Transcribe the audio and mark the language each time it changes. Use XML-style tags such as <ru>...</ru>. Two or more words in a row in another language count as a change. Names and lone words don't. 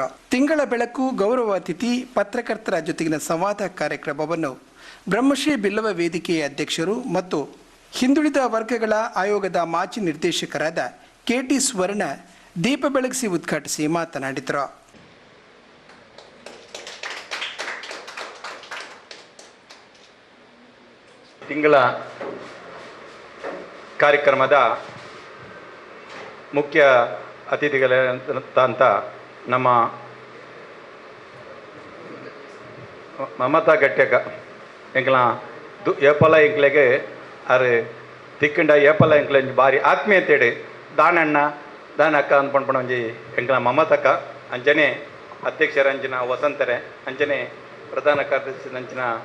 <kn>ತಿಂಗಳ ಬೆಳಕು ಗೌರವ ಅತಿಥಿ ಪತ್ರಕರ್ತರ ಜೊತೆಗಿನ ಸಂವಾದ ಕಾರ್ಯಕ್ರಮವನ್ನು ಬ್ರಹ್ಮಶ್ರೀ ಬಿಲ್ಲವ ವೇದಿಕೆಯ ಅಧ್ಯಕ್ಷರು ಮತ್ತು ಹಿಂದುಳಿದ ವರ್ಗಗಳ ಆಯೋಗದ ಮಾಜಿ ನಿರ್ದೇಶಕರಾದ KT ಸ್ವರ್ಣ ದೀಪ ಬೆಳಗಿಸಿ ಉದ್ಘಾಟಿಸಿ ಮಾತನಾಡಿದರು. ತಿಂಗಳ ಕಾರ್ಯಕ್ರಮದ ಮುಖ್ಯ ಅತಿಥಿಗಳಂತ ನಮ್ಮ ಮಮತಾ ಗಟ್ಟೆಗ</kn> <tcy>ಎಂಕ್ಲ ಏಪಲ ಎಂಕ್ಲೆಗೆ ಅರೆ ತಿಕ್ಕಂಡ ಏಪಲ ಎಂಕ್ಲ ಭಾರಿ ಆತ್ಮೀಯತೆಡು ದಾನಕ್ಕ ಅನ್ಪಣ್ಪಣ ಒಂಜಿ ಎಂಕ್ಲ ಮಮತಕ್ಕ ಅಂಚನೆ ಅಧ್ಯಕ್ಷರ ಅಂಚಿನ ವಸಂತರೆ ಅಂಚನೆ ಪ್ರಧಾನ ಕಾರ್ಯದರ್ಶಿ ಅಂಚಿನ</tcy>